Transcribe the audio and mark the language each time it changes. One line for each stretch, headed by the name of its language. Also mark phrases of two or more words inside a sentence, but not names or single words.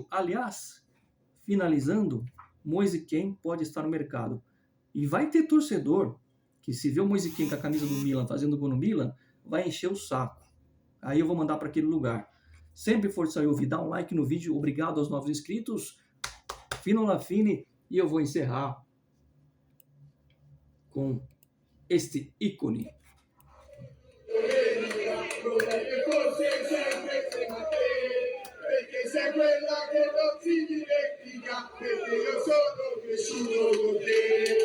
Portuguese: Aliás, finalizando, Moise Kean pode estar no mercado. E vai ter torcedor que, se vê o Moise Kean com a camisa do Milan fazendo gol no Milan, vai encher o saco. Aí eu vou mandar para aquele lugar. Sempre for sair ouvir, dá um like no vídeo. Obrigado aos novos inscritos.
Italian: Fino la fine.
Portuguese: E eu vou encerrar com este ícone.
Italian: Perché sei quella che non si dimentica, perché io sono cresciuto con te.